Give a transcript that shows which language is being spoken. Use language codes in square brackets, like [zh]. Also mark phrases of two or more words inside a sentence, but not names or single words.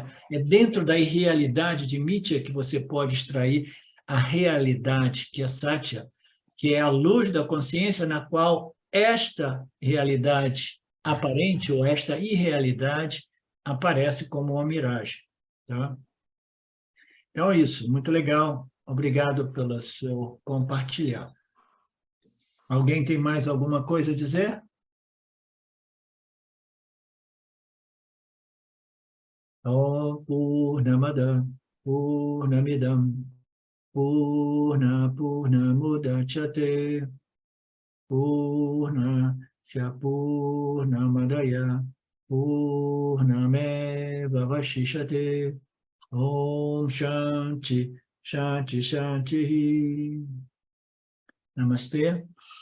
[pt] É dentro da irrealidade de Mithya que você pode extrair a realidade, que é Satya, que é a luz da consciência na qual esta realidade aparente ou esta irrealidade aparece como uma miragem. Tá? Então, é isso. Muito legal. Obrigado pelo seu compartilhar. Alguém tem mais alguma coisa a dizer? [sa] ॐ पूर्णमद पूर्णमिदम् पूर्णमुदच्यते पूर्णस्य पूर्णमदय पूर्णमेव वशिशते ॐ शान्ति शान्ति शान्ति नमस्ते.